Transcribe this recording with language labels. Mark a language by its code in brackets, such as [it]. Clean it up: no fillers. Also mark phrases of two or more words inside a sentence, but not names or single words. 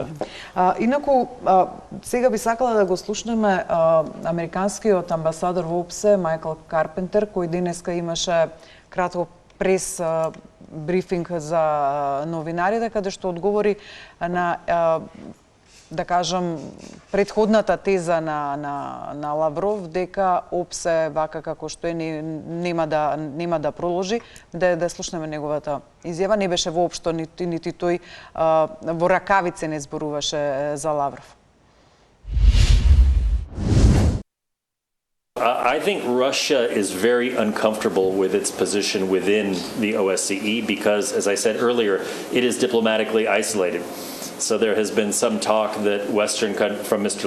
[mk] Инаку, сега би сакала да го слушнеме американскиот амбасадор во ОПСЕ, Майкл Карпентер, кој денеска имаше кратко прес брифинг за новинарите, каде што одговори на, да кажам, предходната теза на Лавров, дека ОПСЕ, вака како што е, нема да продолжи. Да слушнеме неговата изјава. Не беше воопшто, нити тој во ракавице не зборуваше за Лавров. [en] I think Russia is very uncomfortable with its position within the OSCE because, as I said earlier, it is diplomatically isolated. So there has been some talk that from Mr.